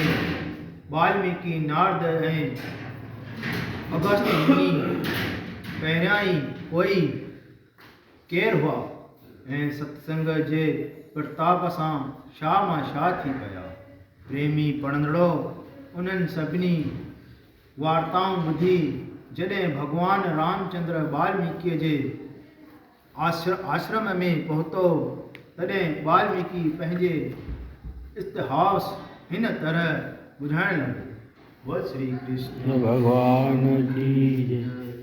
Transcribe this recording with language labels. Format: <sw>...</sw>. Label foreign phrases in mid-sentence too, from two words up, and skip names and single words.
<sd>वाल्मीकि नारद ऐं अगस्त्य मुनि पहिरियां ई कोई केरु हुआ ऐं सत्संग जे प्रताप सां शाह मां शाह थी पिया। प्रेमी पढ़ंदड़ो उन्हनि सभिनी वार्ताऊं ॿुधी जॾहिं भॻवान रामचंद्र वाल्मीकीअ जे आश्रम में पहुतो, तॾहिं वाल्मीकि पंहिंजे इतिहास हिन तरह ॿुधाइण लॻो। बोल श्री कृष्ण भगवान जी जय।</sd>